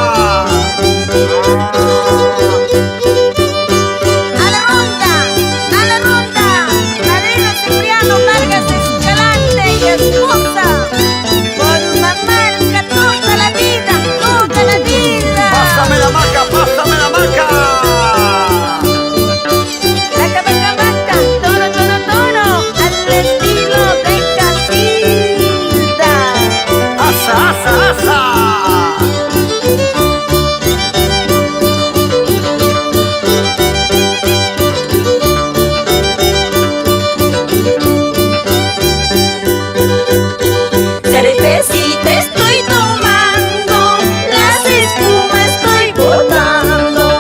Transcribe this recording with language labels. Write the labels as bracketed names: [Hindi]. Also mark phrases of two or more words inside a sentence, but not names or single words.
[Spanish] A la ronda, Madrina Cipriano Vargas Escalante y esposa, por Mamarca toda la vida, toda la vida. Pásame la maca, pásame la maca. Maca, maca, toro, toro, toro, al estilo de Casilda. Asa, asa, asa. Cervecita estoy tomando, las espumas estoy botando.